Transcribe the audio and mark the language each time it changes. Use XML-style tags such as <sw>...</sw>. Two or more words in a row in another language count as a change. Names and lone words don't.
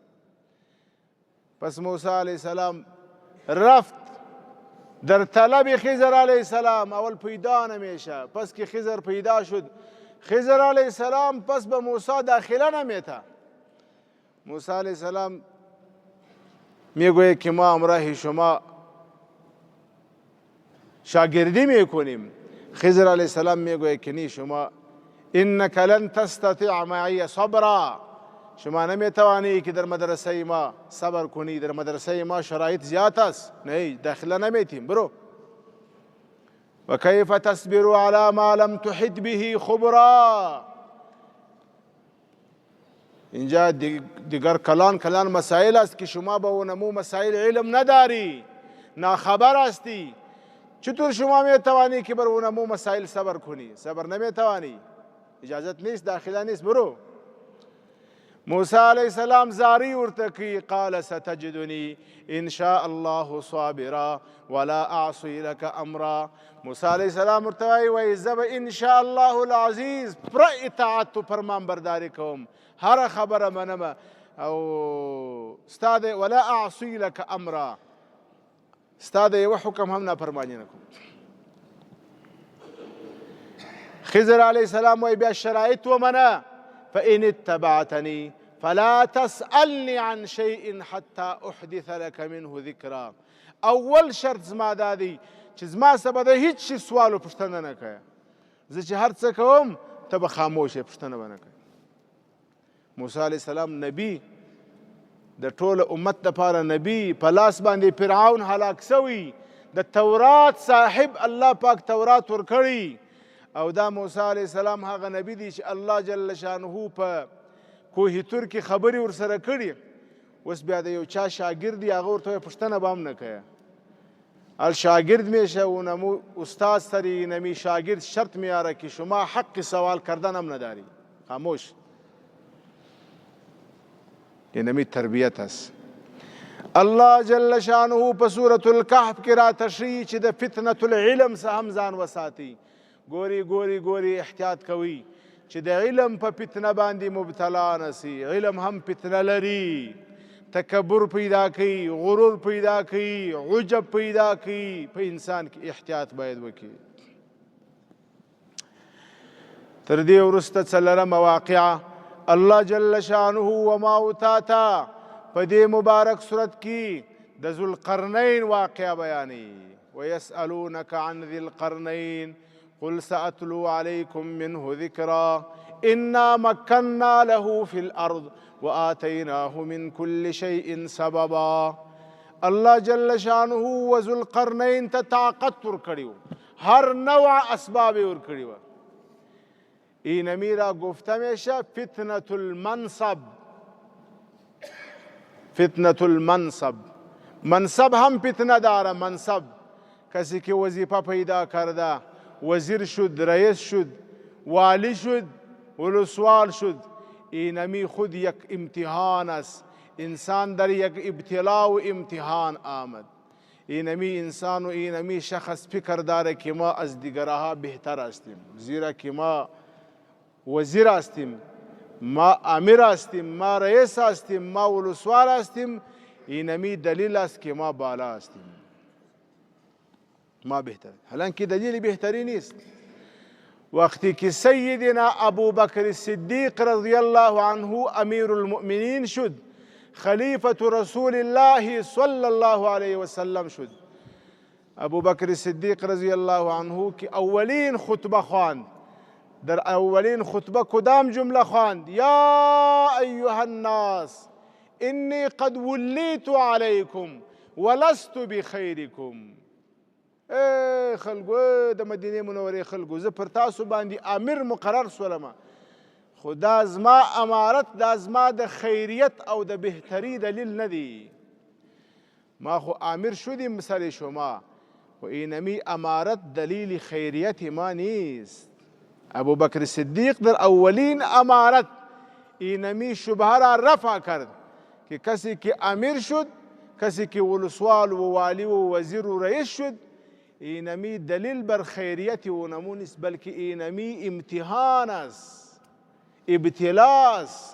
<fa>پس موسی علیه السلام رفت در طلب خضر علیه السلام اول پیدا نمیشه پس که خضر پیدا شد خضر علیه السلام پس به موسی داخله نمیته موسی علیه السلام میگوید که ما همراه شما شاگردی میکنیم خضر علیه السلام میگوید که نی شما</fa> <ar>انک لن تستطیع معی صبرا</ar> <fa>شما نمیتوانی که در مدرسه ما صبر کنی در مدرسه ما شرایط زیاد است نه داخله نمیتیم برو</fa> <ar>و کیف تصبر علی ما لم تحط به خبرا</ar> <fa>اینجا دیگر کلان مسائل است که شما به اونمو مسائل علم نداری ناخبر هستی چطور شما میتوانی که بر اونمو مسائل صبر کنی صبر نمیتوانی اجازت نیست داخله نیست برو</fa> <ps>موسی علیه السلام زاری ورته کوي</ps> <ar>قال ستجدنی ان شاء الله صابرا ولا اعصی لك امرا</ar> <ps>موسی علیه السلام ورته وایي زه به</ps> <ar>ان شاء الله العزیز</ar> <ps>پوره اطاعت و فرمان برداری کوم هر خبره منم او ستا د</ps> <ar>ولا اعصی لك امرا</ar> <ps>ستا د یو حکم هم نافرمانی نه کوم خضر علیه السلام وایي بیا شرایط ومنه</ps> <ar>فإن اتبعتني فلا تسألني عن شيء حتى أحدث لك منه ذكرا</ar> <ps>اول شرط زما دا دی چې زما څخه به د هیڅ شي سوال و پوښتنه نه کوې زه چې هر څه کوم ته به خاموش یې پوښتنه به نه کوې موسی علیه السلام نبي د ټوله امت دپاره نبي په لاس باندې فرعون هلاک سوی د تورات صاحب الله پاک تورات ورکړی او دا موسی علیه السلام هغه نبی دی چې الله جل شانه په کوه تور کې خبرې ورسره کړي اوس بیا د یو چا شاگرد دی هغه ورته پوښتنه به هم نه کوي</ps> <fa>الشاگرد میشه اونمو استاد سری نمی شاگرد شرط میاره که شما حق سوال کردن هم نداری خاموش یہ نمی تربیت است</fa> <ps>الله جل شانه په سورة الکهف کې را تشریح چې د</ps> <ar>فتنة العلم</ar> <ps>څخه هم ځان وساتي ګوري احتیاط کوي چې د علم په فتنه باندې مبتلا نسی علم هم فتنه لري تکبر پیدا کوي غرور پیدا کوي عجب پیدا کوي په انسان کې احتیاط باید وکړي تر دې وروسته څلورمه واقعه الله جل شانه وما تاتا په دې مبارک صورت کې د ذوالقرنین واقعه بیانوي</ps> <ar>ويسألونك عن ذي القرنين قل سأتلو عليكم منه ذكرا إنا مكنا له في الأرض وآتيناه من كل شيء سببا</ar> <ps>الله جل شانه وذو القرنين تطاقت ورکړیو هر نوع اسباب ورکړیو</ps> <fa>این میرا گفته میشه فتنة المنصب</fa> <ar>فتنة المنصب</ar> <fa>منصب هم فتنه داره منصب کسی که وظیفه پیدا کرده وزیر شد رئیس شد والی شد ولسوال شد اینمی خود یک امتحان است انسان در یک ابتلا و امتحان آمد اینمی انسان و اینمی شخص فکر داره که ما از دیگرها بهتر هستیم زیرا که ما وزیر هستیم ما امیر هستیم ما رئیس هستیم ما ولسوال هستیم اینمی دلیل است که ما بالا هستیم ما بهتر. حالانکه دلیل بهتری نیست. وقتی که سیدنا ابو بکر صدیق رضی الله عنه</fa> <ar>امیر المؤمنین</ar> <fa>شد،</fa> <ar>خلیفة رسول الله</ar> <fa>صلی الله علیه وسلم شد، ابو بکر صدیق رضی الله عنه که اولین خطبه خواند، در اولین خطبه کدام جمله خواند؟</fa> <ar>یا ایها الناس انی قد ولیت علیکم ولست بخیرکم.</ar> <ps>ای خلکو، د مدینې منورې خلکو، زه پر تاسو باندې امیر مقرر سولم، خو دا زما امارت، دا زما د خیریت او د بهتری دلیل نه دی.</ps> <fa>ما خو امیر شدیم سر شما، خو اینمی امارت دلیل خیریت ما نیست. ابو بکر صدیق در اولین امارت اینمی شبهه را رفع کرد که کسی که امیر شد، کسی که ولسوال و والی و وزیر و رئیس شد، اینمی دلیل بر خیریت او نمو نیست، بلکه اینمی امتحان است، ابتلا است.</fa>